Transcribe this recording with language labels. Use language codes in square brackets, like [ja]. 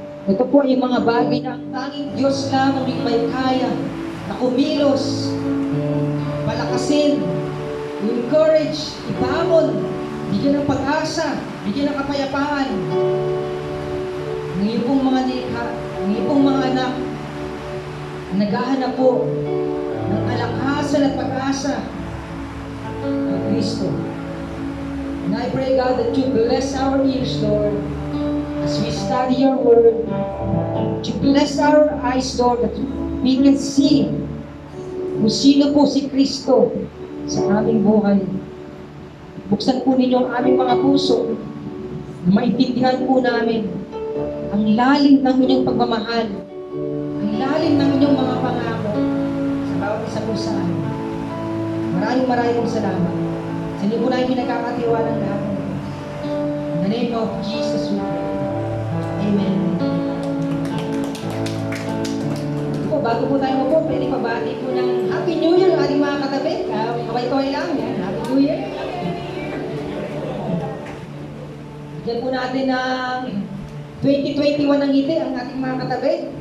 [tl] Ito po yung mga bagay na ang tanging Diyos lamang yung may kaya na kumilos, palakasin, encourage, ibangon, bigyan ng pag-asa, bigyan ng kapayapaan ng iyong pong mga likha, ng iyong pong mga anak na naghahanap po ng kalakasan at pag-asa ng Kristo. [en] And I pray, God, that you bless our ears, Lord, as we study your word. You bless our eyes, Lord, that we can see [tl] kung sino po si Kristo sa aming buhay. Buksan po ninyo ang aming mga puso na maintindihan po namin ang lalim ng inyong pagmamahal, ang lalim ng inyong mga pangako, sa kung saan. Maraming salamat. Sa inyo po na yung nagkakatiwala ng lahat ng ito. [en] In the name of Jesus, we pray. Amen. [tl] Bago po tayo po, pwede pabati po ng [en] Happy New Year [tl] ang ating mga katabi. Kaway-kaway lang yan. Happy New Year. Diyan po natin ang 2021 ang ngiti ang ating mga katabi.